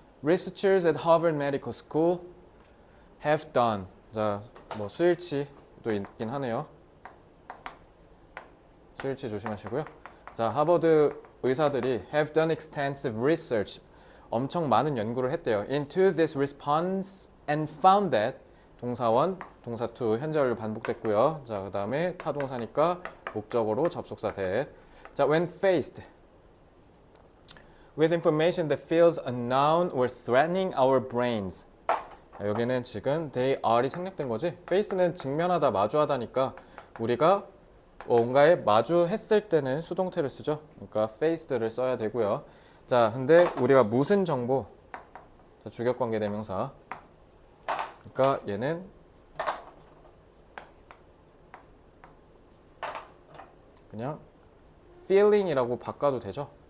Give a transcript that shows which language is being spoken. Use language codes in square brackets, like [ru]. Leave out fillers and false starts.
[en] Researchers at Harvard Medical School have done. [ko] 자, 뭐 수일치도 있긴 하네요. 수일치 조심하시고요. 자, 하버드 의사들이 [en] have done extensive research. [ko] 엄청 많은 연구를 했대요. [en] into this response and found that. [ko] 동사원, 동사 to, 현재 완료 반복됐고요. 자, 그 다음에 타동사니까 목적어로 접속사 that. [en] 자, when faced with information that feels unknown or threatening our brains. [ko] 여기는 지금 they are이 생략된 거지. face는 직면하다, 마주하다니까 우리가 뭔가에 마주했을 때는 수동태를 쓰죠. 그러니까 faced를 써야 되고요. 자, 근데 우리가 무슨 정보? 자, 주격관계 대명사. 그러니까 얘는 그냥 feeling이라고 바꿔도 되죠.